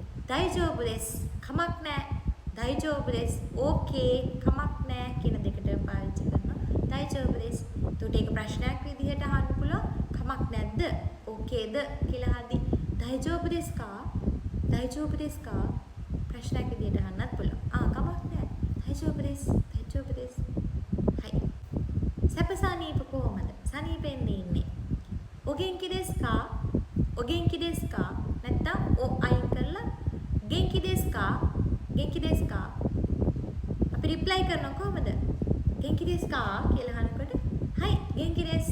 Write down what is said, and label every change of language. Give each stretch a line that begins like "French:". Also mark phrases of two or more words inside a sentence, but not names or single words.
Japanese: 大丈夫です.
Sinhala: කමක් නැහැ.
Japanese: 大丈夫です. ඕකේ.
Sinhala: කමක් නැහැ කියන දෙකට පාවිච්චි කරනවා.
Japanese: 大丈夫です.
Sinhala: ඒකට ඒක ප්‍රශ්නයක් විදිහට අහන්න පුළුවන්. කමක් නැද්ද? ඕකේද කියලා අහද්දි
Japanese: 大丈夫ですか. 大丈夫ですか
Sinhala: ප්‍රශ්නයක් විදියට අහන්නත් පුළුවන්. කමක් නැහැ.
Japanese: 大丈夫です。大丈夫です.
Sinhala: හයි. සැපසනීප කොහොමද? සනීපෙන්ද ඉන්නේ.
Japanese: お元気ですか？お元気ですか?
Sinhala: නැත්තම් ඔ අයින් කරලා
Japanese: 元気ですか? 元気ですか?
Sinhala: අපි රිප්ලයි කරනවා කොහමද?
Japanese: 元気ですか
Sinhala: කියලා අහනකොට
Japanese: はい元気です.